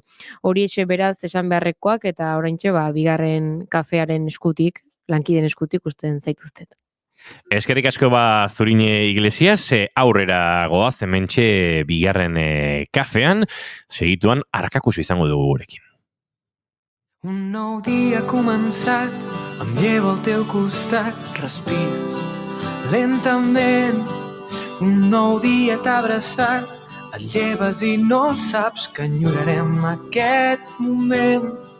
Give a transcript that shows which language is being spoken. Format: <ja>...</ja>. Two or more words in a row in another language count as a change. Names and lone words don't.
<eu>Horixe beraz esan beharrekoak eta oraintxe bigarren kafearen eskutik, lankideen eskutik usten zaituztet. Eskerrik asko Zurine Iglesias, aurrera goaz hementxe bigarren kafean, segituan Arkakusu izango dugu gurekin.</eu> <ca>Un nou dia ha començat, em llevo al teu costat, respires lentament. Un nou dia t'ha abraçat, et lleves i no saps que enyorarem aquest moment.</ca>